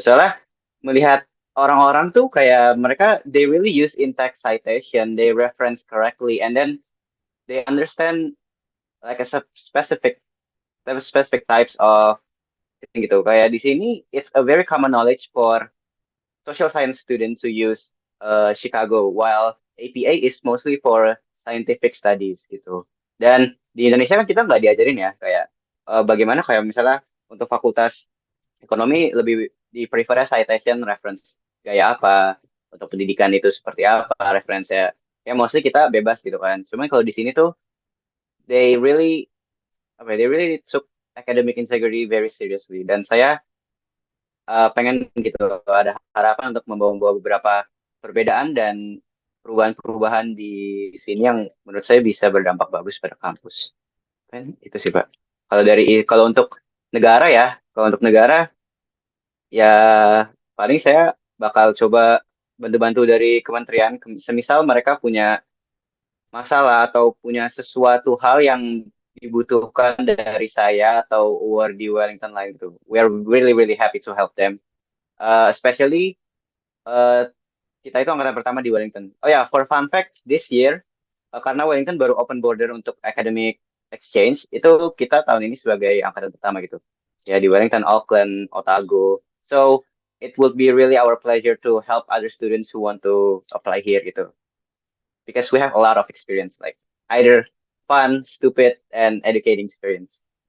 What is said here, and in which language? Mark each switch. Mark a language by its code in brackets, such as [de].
[id] Soalnya melihat orang-orang tuh kayak mereka [en] they really use in-text citation, they reference correctly and then they understand like a specific types of thing gitu. [id] Kayak di sini [en] it's a very common knowledge for social science students who use Chicago, while APA is mostly for scientific studies gitu. [id] Dan di Indonesia kan kita nggak diajarin ya, kayak bagaimana kayak misalnya untuk fakultas ekonomi lebih di prefer citation reference gaya apa, untuk pendidikan itu seperti apa, referensinya. Ya mostly kita bebas gitu kan. Cuman kalau di sini tuh [en] they really they really took academic integrity very seriously. [id] Dan saya pengen gitu ada harapan untuk membawa beberapa perbedaan dan perubahan-perubahan di sini yang menurut saya bisa berdampak bagus pada kampus. Kan itu sih Pak. Kalau untuk negara ya, kalau untuk negara ya paling saya bakal coba bantu-bantu dari kementerian, semisal mereka punya masalah atau punya sesuatu hal yang dibutuhkan dari saya atau award di Wellington lain itu. [en] We are really really happy to help them. [id] Especially uh, kita itu angkatan pertama di Wellington. Oh ya, [en] for fun fact, this year [id] karena Wellington baru open border untuk academic exchange, itu kita tahun ini sebagai angkatan pertama gitu. Ya di Wellington, Auckland, Otago. [en] So it would be really our pleasure to help other students who want to apply here gitu. Because we have a lot of experience, like either fun, stupid, and educating experience.